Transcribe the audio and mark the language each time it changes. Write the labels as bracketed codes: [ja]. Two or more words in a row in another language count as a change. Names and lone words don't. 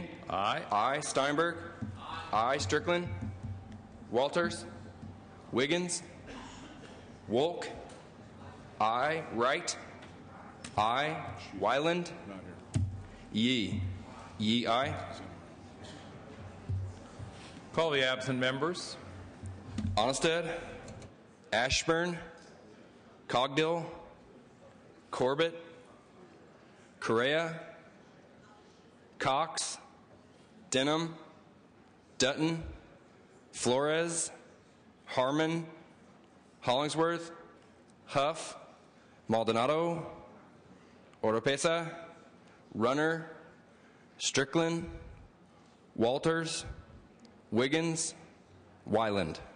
[en] Aye. aye. Steinberg, aye. Strickland, Walters, Wiggins, Wolk, aye. Wright, aye. Wyland, Yee, aye. Call the absent members. Onnested, Ashburn, Cogdill, Corbett, Correa, Cox, Denham, Dutton, Flores, Harmon, Hollingsworth, Huff, Maldonado, Oropesa, Runner, Strickland, Walters, Wiggins, Wyland.